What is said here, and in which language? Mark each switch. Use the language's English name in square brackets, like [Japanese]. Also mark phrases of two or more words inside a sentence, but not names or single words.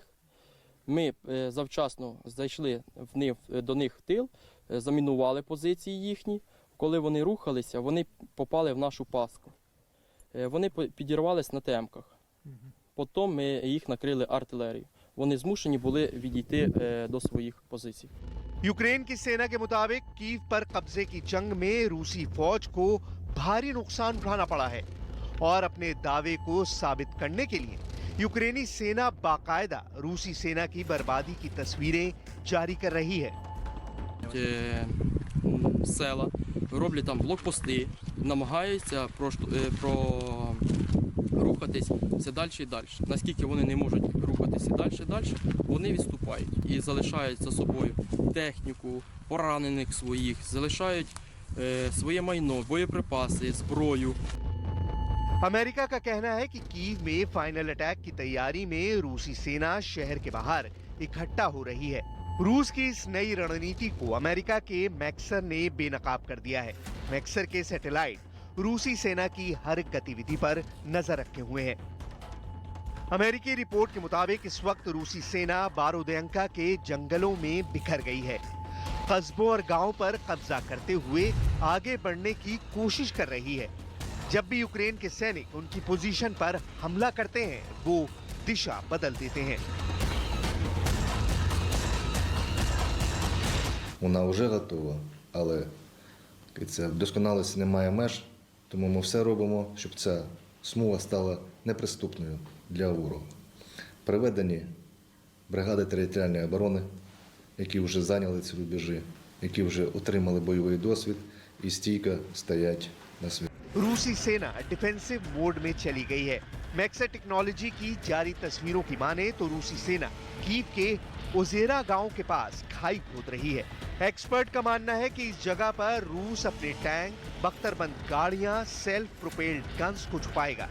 [Ukrainian] Ми завчасно зайшли до них в тил, замінували позиції їхні. Коли вони рухалися, вони попали в нашу пастку. Вони підірвались на темках. Потім ми їх накрили артилерією. Вони змушені були відійти до своїх позицій. [Hindi] यूक्रेन की सेना के मुताबिक कीव पर कब्जे की जंग में रूसी फौज को भारी नुकसान उठाना पड़ा है और अपने दावे को साबित करने के लिए यूक्रेनी सेना बाकायदा रूसी सेना की बर्बादी की तस्वीरें जारी कर रही है। [Ukrainian] Села роблять там блокпости, намагаються рухатись все далі і далі. Наскільки вони не можуть рухатися далі, вони відступають і залишають за собою техніку, поранених своїх, залишають своє майно, боєприпаси, зброю. [Hindi] अमेरिका का कहना है कि कीव में [English] final attack [Hindi] की तैयारी में रूसी सेना शहर के बाहर इकट्ठा हो रही है। रूस की इस नई रणनीति को अमेरिका के मैक्सर ने बेनकाब कर दिया है। मैक्सर के सैटेलाइट रूसी सेना की हर गतिविधि पर नजर रखे हुए हैं। अमेरिकी रिपोर्ट के मुताबिक इस वक्त रूसी सेना बारोदेंका के जंगलों में बिखर गई है, कस्बों और गांवों पर कब्जा करते हुए आगे बढ़ने की कोशिश कर रही है। जब भी यूक्रेन के सैनिक उनकी पोजीशन पर हमला करते हैं, वो दिशा बदल देते हैं। [Ukrainian] Вона вже готова, але вдосконалості немає меж, тому ми все робимо, щоб ця смуга стала неприступною для ворога. Приведені бригади територіальної оборони, які вже зайняли ці рубежі, які вже отримали бойовий досвід і стійко стоять на світі. [Hindi] रूसी सेना [English] defensive mode [Hindi] में चली गई है। मैक्सर टेक्नोलॉजी की जारी तस्वीरों की माने तो रूसी सेना कीव के ओजेरा गांव के पास खाई खोद रही है। एक्सपर्ट का मानना है कि इस जगह पर रूस अपने टैंक, बख्तरबंद गाड़ियां, [English] self propelled guns [Hindi] को छुपाएगा।